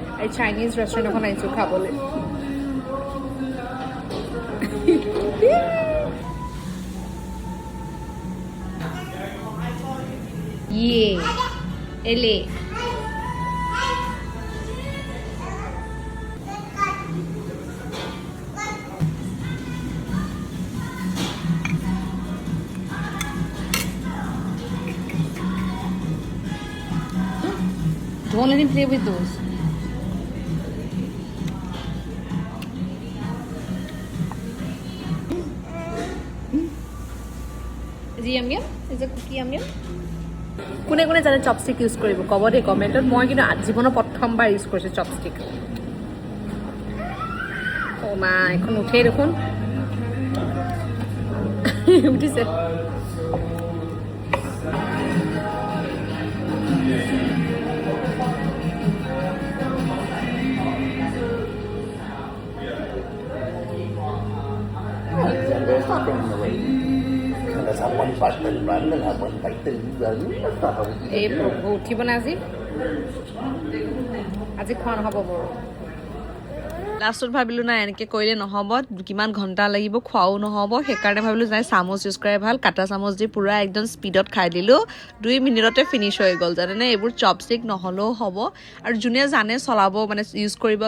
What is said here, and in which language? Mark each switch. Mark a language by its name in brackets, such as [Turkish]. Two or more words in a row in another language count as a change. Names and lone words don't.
[Assamese] এই [English] Chinese restaurant [Assamese] এখন আইছো খাবলৈ ইয়ে এলে [English] Don't let him play with those. Is he yum yum? Is the cookie yum yum? [Assamese] কোনে কোনে জানে চপষ্টিক ইউজ কৰিব ক'ব দেই কমেণ্টত মই কিন্তু জীৱনৰ প্ৰথমবাৰ ইউজ কৰিছোঁ চপষ্টিক অ' মা এখন উঠেই দেখোন উঠিছে [Vietnamese] Là sao mình phải tự đoán là mình phải tự dẫn nó vào [Assamese] এই প্ৰভু উঠিব না আজি আজি খোৱা নহ'ব বৰ লাষ্টত ভাবিলোঁ নাই এনেকৈ কৰিলে নহ'ব কিমান ঘণ্টা লাগিব খোৱাও নহ'ব সেইকাৰণে ভাবিলোঁ নাই চামুচ ইউজ কৰাই ভাল কাটা চামুচ দি পূৰা একদম স্পীডত খাই দিলোঁ 2 মিনিটতে ফিনিছ হৈ গ'ল জানেনে এইবোৰ চপষ্টিক নহ'লেও হ'ব আৰু যোনে জানে চলাব মানে ইউজ কৰিবৰ